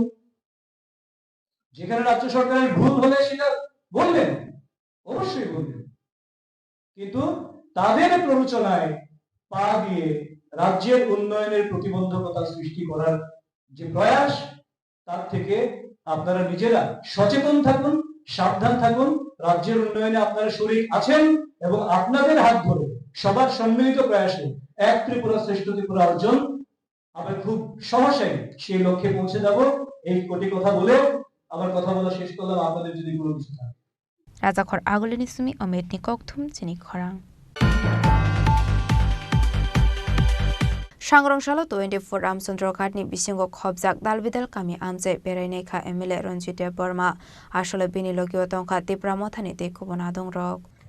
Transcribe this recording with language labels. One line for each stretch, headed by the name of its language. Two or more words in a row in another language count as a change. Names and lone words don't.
Bangla: যেখানে রাজ্য সরকারের ভুল হলে সেটা বলবেন, অবশ্যই বলবেন, কিন্তু তাদের প্ররোচনায় পা দিয়ে রাজ্যের উন্নয়নের প্রতিবন্ধকতা সৃষ্টি করার যে প্রয়াস, তার থেকে আপনারা নিজেরা সচেতন থাকুন, সাবধান থাকুন। রাজ্যের উন্নয়নে আপনারা শরীক আছেন এবং আপনাদের হাত ধরে সবার সম্মিলিত প্রয়াসে এক ত্রিপুরা শ্রেষ্ঠ ত্রিপুরা অর্জন আমরা খুব সহসাই সেই লক্ষ্যে পৌঁছে যাব। এই কোটি কথা বলে আমার কথা বলা শেষ করলাম। আপনাদের যদি কোনো কিছু থাকে।
Kok Borok: Rajakhor agulini sumi ometni kokthum Chini Khorang. Sangrongshalo 24 Ramchandra Ghatni bisingo khobjak dalbidal kami amje berainai kha MLA Ranjit Burma asole bini logio tongkha Tripura mothani te kubona dongrok.